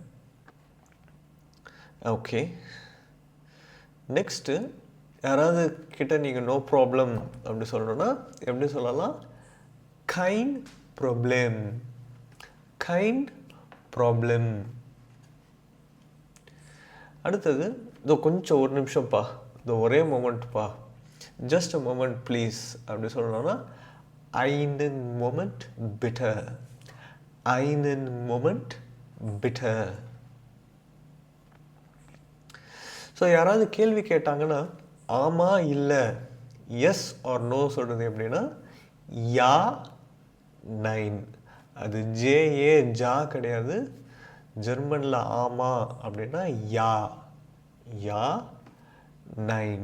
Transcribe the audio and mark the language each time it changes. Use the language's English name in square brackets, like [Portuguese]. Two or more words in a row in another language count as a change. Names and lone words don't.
[Tamil] ஓகே, நெக்ஸ்ட்டு யாராவது கிட்ட நீங்கள் [English] no problem [Tamil] அப்படி சொல்லணும்னா எப்படி சொல்லலாம்? [German] Kein Problem. Kein Problem. [Tamil] அடுத்தது இதோ கொஞ்சம் ஒரு நிமிஷம்ப்பா, இதோ ஒரே மொமெண்ட்ப்பா, [English] just a moment please [Tamil] அப்படி சொல்லணும்னா [German] einen Moment bitte. einen Moment bitte. [Tamil] ஸோ யாராவது கேள்வி கேட்டாங்கன்னா ஆமாம் இல்லை, [English] yes or no [Tamil] சொல்கிறது எப்படின்னா [German] ja nein. [Tamil] அது ஜேஏ ஜா கிடையாது. ஜெர்மனில் ஆமாம் அப்படின்னா [German] ja, ja nein.